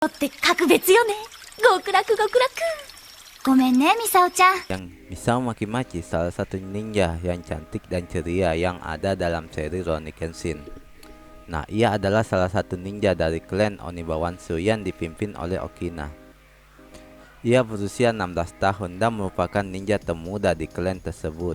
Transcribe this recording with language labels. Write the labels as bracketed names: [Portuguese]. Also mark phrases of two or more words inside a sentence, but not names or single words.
[Japanese] って格別よね。極楽極楽。ごめんね、ミサオちゃん。 [Indonesian] Yang Misao Makimaki salah satu ninja yang cantik dan ceria yang ada dalam seri Rurouni Kenshin. Nah, ia adalah salah satu ninja dari klan Onibawansu yang dipimpin oleh Okina. Ia berusia 16 tahun dan merupakan ninja termuda di klan tersebut.